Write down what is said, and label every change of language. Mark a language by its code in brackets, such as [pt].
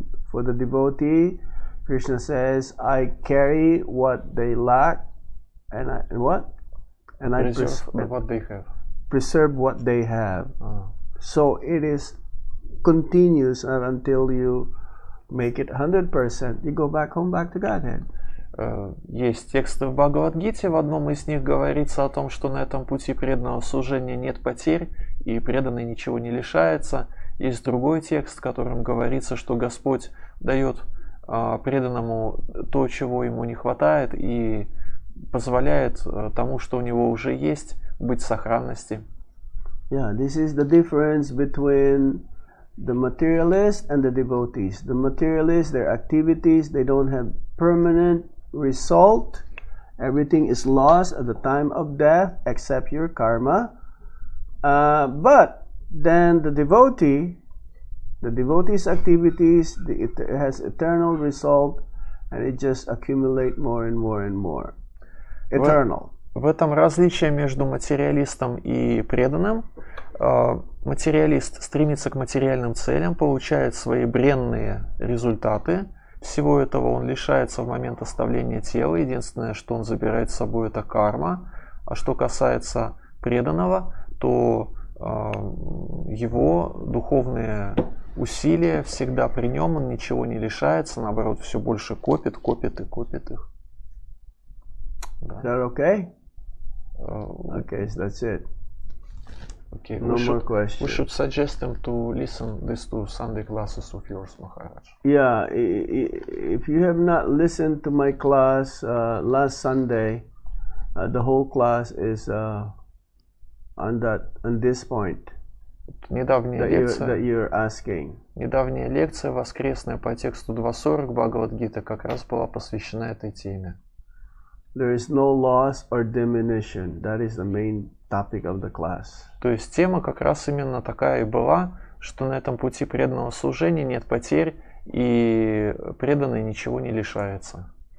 [en] For the devotee, Krishna says, I carry what they lack, and I Preserve what they have. Preserve what they have. So it is continuous until you make it 100%. You go back home, back to Godhead. [ru] Есть тексты в Бхагавад-гите, в одном из них говорится о том, что на этом пути преданного служения нет потерь, и преданный ничего не лишается. Есть другой текст, в котором говорится, что Господь дает преданному то, чего ему не хватает, и позволяет тому, что у него уже есть, быть в сохранности. [en] Yeah, this is the difference between the materialists and the devotees. The materialists, their activities, they don't have permanent result. Everything is lost at the time of death except your karma. But then the devotee's activities, it has eternal result, and it just accumulate more and more and more. Eternal. [ru] В этом различие между материалистом и преданным. Материалист стремится к материальным целям, получает свои бренные результаты. Всего этого он лишается в момент оставления тела. Единственное, что он забирает с собой, это карма. А что касается преданного, то его духовные усилия всегда при нем, он ничего не лишается, наоборот, все больше копит и копит их. [en] Is that okay? Okay, so that's it. Okay, No more questions. we should suggest them to listen these two Sunday classes of yours, Maharaj. Yeah, if you have not listened to my class last Sunday, the whole class is on this point [ru] Недавняя [en] that you're asking. [ru] Недавняя лекция воскресная по тексту 2.40 Бхагавад-гиты как раз была посвящена этой теме. [en] There is no loss or diminution. That is the main topic of the class. [ru] То есть тема как раз именно такая и была, что на этом пути преданного служения нет потерь и преданный ничего не лишается.